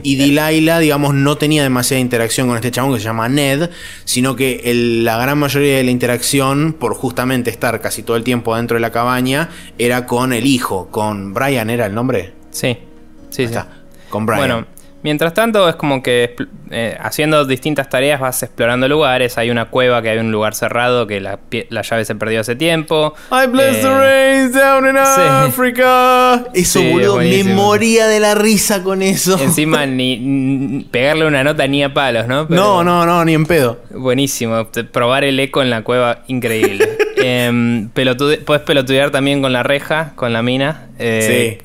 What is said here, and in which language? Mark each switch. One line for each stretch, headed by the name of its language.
Spanish: y Delilah, digamos, no tenía demasiada interacción con este chabón que se llama Ned, sino que la gran mayoría de la interacción, por justamente estar casi todo el tiempo dentro de la cabaña, era con el hijo, con Brian, ¿era el nombre? Sí, sí, está, con Brian. Bueno, Mientras tanto, es como que haciendo distintas tareas vas explorando lugares. Hay una cueva que hay un lugar cerrado que la llave se perdió hace tiempo.
English: I bless the rains down in Africa.
Spanish: Eso, sí, boludo, me moría de la risa con eso. Encima, ni pegarle una nota ni a palos, ¿no? Pero, no, ni en pedo. Buenísimo. Probar el eco en la cueva, increíble. puedes pelotudear también con la reja, con la mina. Sí.